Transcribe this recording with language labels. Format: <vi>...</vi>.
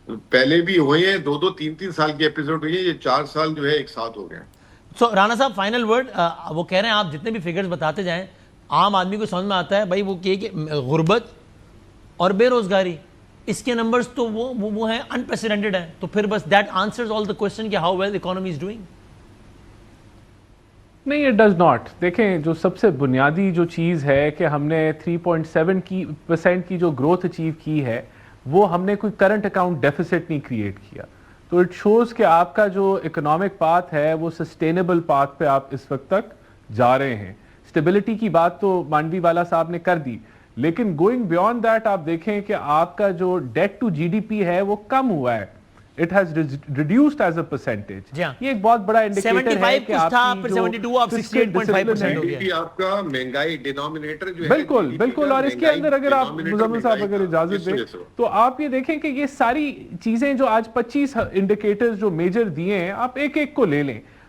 <ur>پہلے بھی ہوئے ہیں 2 3 سال کے ایپیسوڈ ہوئے ہیں, یہ 4 سال جو ہے ایک ساتھ ہو گئے ہیں. سو رانا صاحب فائنل ورڈ, وہ کہہ رہے ہیں آپ جتنے بھی فگرز بتاتے جائیں عام آدمی کو سمجھ میں آتا ہے بھائی, وہ کہ غربت اور بے روزگاری اس کے نمبرز تو وہ ہیں انپریسیڈنٹڈ ہیں. تو پھر بس</ur> <en>That answers all the question کہ how well economy is doing.</en> <ur>نہیں,</ur> <en>It does not.</en> <ur>دیکھیں جو سب سے بنیادی جو چیز ہے کہ ہم نے 3.7% کی جو گروتھ اچیو کی ہے, وہ ہم نے کوئی کرنٹ اکاؤنٹ ڈیفیسٹ نہیں کریٹ کیا. تو</ur> <en>it shows</en> <ur>کہ آپ کا جو اکنامک پاتھ ہے وہ سسٹینیبل پاتھ پہ آپ اس وقت تک جا رہے ہیں. اسٹیبلٹی کی بات تو مانڈوی والا صاحب نے کر دی, لیکن</ur> <en>going beyond that</en> <ur>آپ دیکھیں کہ آپ کا جو date to جی D P ہے وہ کم ہوا ہے.</ur> <en>It has reduced as a percentage.</en> <ur>یہ ایک بہت بڑا انڈیکیٹر ہے کہ آپ کی جو 72.5% ہو گیا آپ کا مہنگائی ڈینومینیٹر جو ہے. بالکل. اور اس کے اندر اگر آپ مزمل صاحب اگر اجازت دیں تو آپ یہ دیکھیں کہ یہ ساری چیزیں جو آج 25 انڈیکیٹرز جو میجر دیے ہیں, آپ ایک ایک کو لے لیں.</ur>